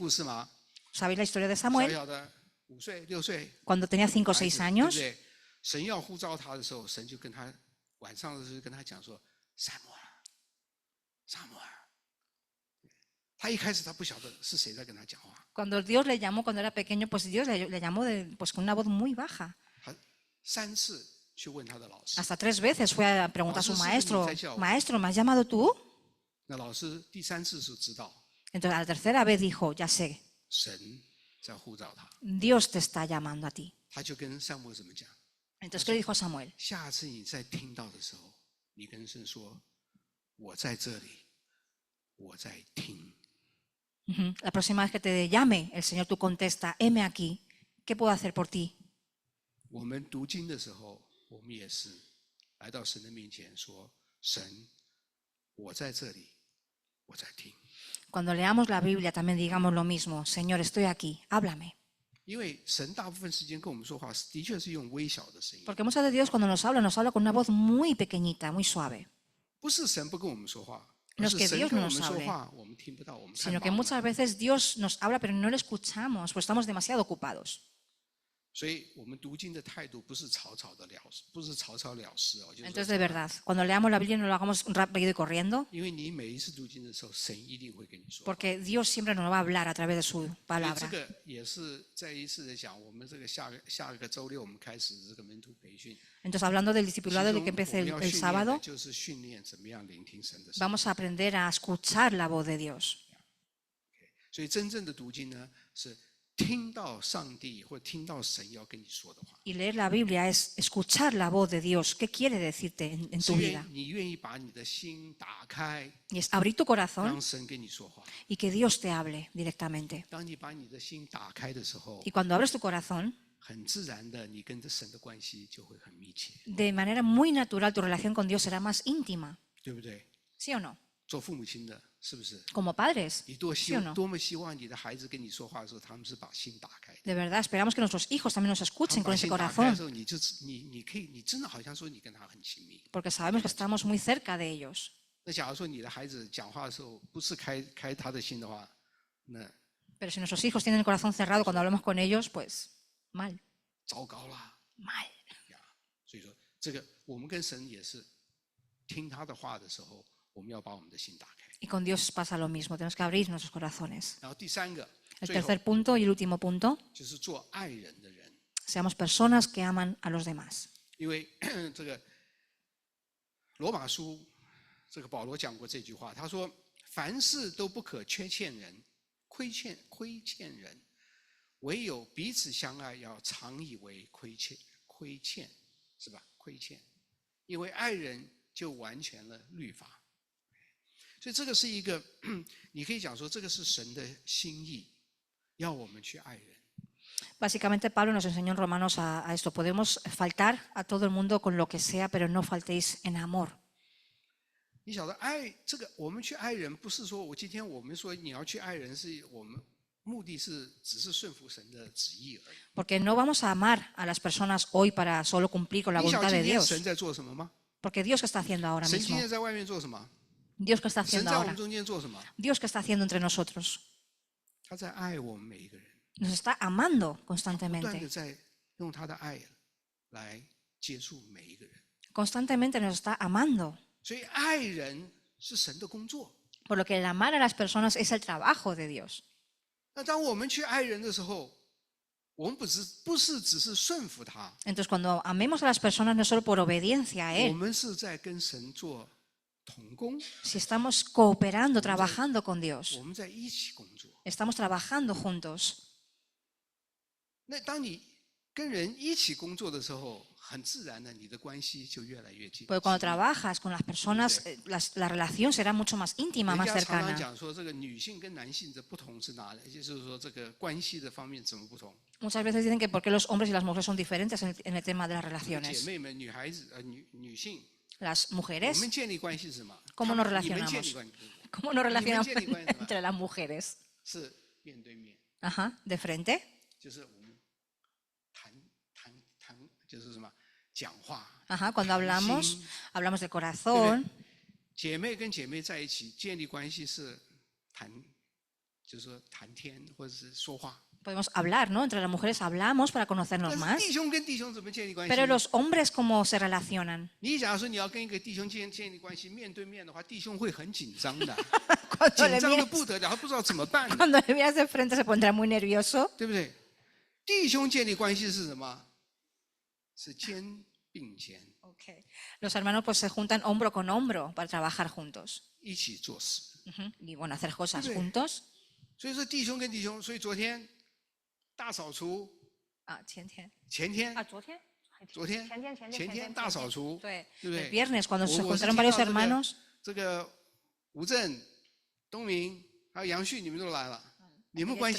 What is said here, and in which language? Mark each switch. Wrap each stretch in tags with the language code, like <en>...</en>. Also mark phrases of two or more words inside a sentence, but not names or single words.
<zh>故事吗？</zh> <es>¿Sabéis la historia de</es> <zh>小</zh> <es>Samuel?</es> <zh>小的5岁6岁，</zh> <es>Cuando tenía 5 o</es> <zh>孩</zh> <es>6</es> <zh>子</zh> <es>años,</es> <zh>对不对？神要呼召他的时候，神就跟他晚上的时候跟他讲说：“撒母耳，撒母耳。” 他一开始他不晓得是谁在跟他讲话，</zh> <es>cuando Dios le llamó cuando era pequeño, pues Dios le llamó pues con una voz muy baja.</es> <zh>他3次去问他的老师，</zh> <es>Hasta 3 veces fue a preguntar a su Maestro, maestro, sí, sí, sí. maestro, ¿me has llamado tú?</es> <zh>那老师第3次是知道</zh> <es>Entonces a la tercera vez dijo, ya sé,</es> <zh>神在呼召他，</zh> <es>Dios te está llamando a ti.</es> <zh>他就跟撒母耳怎么讲？</zh> <es>Entonces, ¿qué le dijo a Samuel?</es> <zh>下次你再听到的时候，你跟神说：“我在这里，我在听。” Ujú.</zh> <es>La próxima vez que te llame, el Señor tú contesta, heme aquí, ¿qué puedo hacer por ti?</es> <zh>我们读经的时候，我们也是来到神的面前说：“神，我在这里，我在听。</zh> <es>Cuando leamos la Biblia también digamos lo mismo, Señor, estoy aquí, háblame.</es> <zh>因为神大部分时间跟我们说话，的确是用微小的声音，</zh> <es>Porque muchas de Dios cuando nos habla con una voz muy pequeñita, muy suave.</es> <zh>不是神不跟我们说话，</zh> <es>No</es> <zh>而</zh> <es>es</es> <zh>是</zh> <es>que</es> <zh>神</zh> <es>Dios</es> <zh>跟</zh> <es>no</es> <zh>我们</zh> <es>nos</es> <zh>说</zh> <es>hable,</es> <zh>话，我们听不到，我们太</zh> <es>sino que</es> <zh>忙了</zh> <es>muchas veces Dios nos habla pero no le escuchamos, pues estamos demasiado ocupados.</es> <zh>所以我们读经的态度不是草草的了事，不是草草了事哦，就是</zh> <es>Entonces,</es> <zh>说</zh> <es>de verdad, cuando leamos la Biblia no lo hagamos rápido y corriendo,</es> <zh>因为你每一次读经的时候，神一定会跟你说话。</zh> <es>porque Dios siempre nos va a hablar a través de su</es> <zh>所以这</zh> <es>palabra.</es> <zh>个也是再一次的讲，我们这个下个周六我们开始这个门徒培训，</zh> <es>Entonces, hablando del</es> <zh>其</zh> <es>discipulado</es> <zh>中</zh> <es>de que</es> <zh>我</zh> <es>empiece</es> <zh>们</zh> <es>el</es> <zh>要训练的</zh> <es>sábado,</es> <zh>就是训练怎么样聆听神的声音。</zh> <es>vamos a aprender a escuchar la voz de Dios.</es> <zh>所以真正的读经呢，是听到上帝或听到神要跟你说的话，</zh> <es>Y leer la Biblia es escuchar la voz de Dios. ¿Qué quiere decirte en</es> <zh>是</zh> <es>tu vida?</es> <zh>你愿意把你的心打开，</zh> <es>Y es abrir tu corazón</es> <zh>让神跟你说话。</zh> <es>y que Dios te hable directamente.</es> <zh>当你把你的心打开的时候</zh> <es>Y，cuando abres tu corazón,</es> <zh>很自然的，你跟着神的关系就会很密切，</zh> <es>de manera muy natural tu relación con Dios será más íntima.</es> <zh>对不对？</zh> <es>¿Sí o no?</es> <zh>做父母亲的，是不是？</zh> <es>Como padres.</es> <zh>你多</zh> <es>¿Sí o no?</es> <zh>多么希望你的孩子跟你说话的时候，他们是把心打开的。</zh> <es>De verdad, esperamos que nuestros hijos también nos</es> <zh>他</zh> <es>escuchen</es> <zh>们把</zh> <es>con ese</es> <zh>心打开的</zh> <es>corazón,</es> <zh>时候，你可以，你真的好像说你跟他很亲密。</zh> <es>porque sabemos que estamos muy cerca de ellos.</es> <zh>那假如说你的孩子讲话的时候不是开他的心的话，那</zh> <es>Pero si nuestros hijos tienen el corazón cerrado cuando hablamos con ellos, pues mal,</es> <zh>糟糕啦</zh> <es>mal.</es> <zh>呀！所以说，这个我们跟神也是听他的话的时候，我们要把我们的心打开。</zh> <es>Y con Dios pasa lo mismo, tenemos que abrir nuestros corazones.</es> <zh>然后第三个，</zh> <es>El</es> <zh>最后</zh> <es>tercer punto y el último punto,</es> <zh>就是做爱人的人。</zh> <es>seamos personas que aman a los demás.</es> <zh>因为这个罗马书，这个保罗讲过这句话，他说：“凡事都不可缺欠人，亏欠人，唯有彼此相爱，要常以为亏欠，是吧？亏欠，因为爱人就完全了律法。” 所以这个是一个，你可以讲说，这个是神的心意，要我们去爱人。</zh> <es>Básicamente Pablo nos enseñó en Romanos a esto. Podemos faltar a todo el mundo con lo que sea, pero no faltéis en amor.</es> <zh>你晓得爱这个，我们去爱人，不是说今天我们说你要去爱人，是我们目的是只是顺服神的旨意而已。</zh> <es>Porque no vamos a amar a las personas hoy para solo cumplir con la</es> <zh>你晓</zh> <es>voluntad</es> <zh>得</zh> <es>de</es> <zh>今天</zh> <es>Dios.</es> <zh>神在做什么吗？</zh> <es>Porque Dios, ¿qué está haciendo ahora</es> <zh>神今</zh> <es>mismo?</es> <zh>天在外面做什么？</zh> <es>Dios, ¿qué está</es> <zh>神</zh> <es>haciendo</es> <zh>在我</zh> <es>ahora?</es> <zh>们中间做什么？</zh> <es>Dios, ¿qué está haciendo entre nosotros?</es> <zh>他在爱我们每一个人，</zh> <es>Nos está amando</es> <zh>不断的</zh> <es>constantemente.</es> <zh>在用他的爱来接触每一个人。</zh> <es>Constantemente nos está amando.</es> <zh>所以爱人是神的工作。</zh> <es>Por lo que el amar a las personas es el trabajo de Dios.</es> <zh>那当我们去爱人的时候，我们不是只是顺服他，</zh> <es>Entonces, cuando amemos a las personas, no solo por obediencia a</es> <zh>我</zh> <es>Él,</es> <zh>们是在跟神做同工，</zh> <es>si estamos cooperando, trabajando con Dios,</es> <zh>我们在一起工作。</zh> <es>estamos trabajando juntos.</es> <zh>那当你跟人一起工作的时候，很自然的，你的关系就越来越近。</zh> <es>Porque cuando trabajas con las personas, la relación será mucho más íntima,</es> <zh>人</zh> <es>más</es> <zh>家常常</zh> <es>cercana.</es> <zh>讲说，这个女性跟男性的不同是哪里？就是说，这个关系的方面怎么不同？</zh> <es>Muchas veces dicen que por qué los hombres y las mujeres son diferentes en el tema de las</es> <zh>姐</zh> <es>relaciones.</es> <zh>妹们，女孩子女性，</zh> <es>Las</es> <zh>我</zh> <es>mujeres,</es> <zh>们建立关系是什么？</zh> <es>¿cómo</es> <zh>他</zh> <es>nos</es> <zh>们你们建立</zh> <es>relacionamos?</es> <zh>关系</zh> <es>¿Cómo nos relacionamos Ni me entiende, entre las mujeres?</es> <zh>是面对面，</zh> <es>Ajá, de frente.</es> <zh>就是我们谈，就是什么讲话。</zh> <es>Ajá, cuando hablamos,</es> <zh>心</zh> <es>hablamos del corazón.</es> <zh>姐妹跟姐妹在一起建立关系是谈，就是说谈天或者是说话。</zh> <es>Podemos hablar, ¿no? Entre las mujeres hablamos para</es> <zh>但</zh> <es>conocernos</es> <zh>是</zh> <es>más.</es> <zh>弟兄跟弟兄怎么建立关系？</zh> <es>Pero los hombres, ¿cómo se relacionan?</es> <zh>你假如说你要跟一个弟兄建立关系，面对面的话，弟兄会很紧张的，</zh> <es>Cuando</es> <zh>紧</zh> <es>le</es> <zh>张的</zh> <es>miras,</es> <zh>不得了，他不知道怎么办，</zh> <es>cuando le miras de frente se pondrá muy nervioso.</es> <zh>对不对？弟兄建立关系是什么？是肩并肩， Okay.</zh> <es>Los hermanos pues se juntan hombro con hombro para trabajar juntos.</es> <zh>一起做事。</zh> <es>Ujú. Y bueno, hacer cosas Sí. juntos.</es> <zh>所以说弟兄跟弟兄，所以昨天大扫除， Ah, 前天。前天昨天前天大扫除，对，对不对？</zh> <es>el viernes cuando se</es> <zh>我是</zh> <es>juntaron</es> <zh>听</zh> <es>varios</es> <zh>到这个</zh> <es>hermanos,</es> <zh>这个吴正、东明还有杨旭，你们都来了，你们关系</zh>